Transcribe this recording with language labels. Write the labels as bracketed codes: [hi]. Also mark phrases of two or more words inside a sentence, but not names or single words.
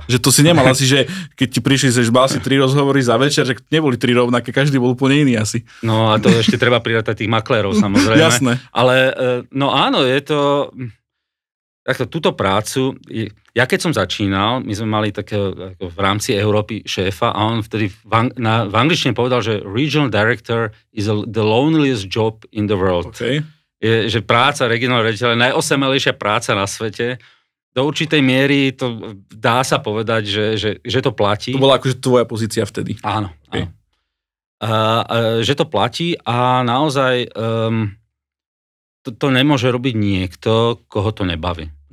[sk] Že to si nemal asi, že keď ti prišli, že mal si 3 rozhovory za večer, že neboli 3 rovnaké, každý bol úplne iný asi. No a to ešte treba prirátať tých maklérov, samozrejme. Jasné. Ale no áno, je to... Takto, túto prácu, ja keď som začínal, my sme mali také v rámci Európy šéfa a on vtedy v angličtine povedal, že [en] regional director is the loneliest job in the world. [sk] Okay. Že práca regionálneho riaditeľa je najosamelejšia práca na svete. Do určitej miery to dá sa povedať, že to platí. To bola akože tvoja pozícia vtedy. Áno. Okay. Že to platí a naozaj to nemôže robiť niekto, koho to nebaví.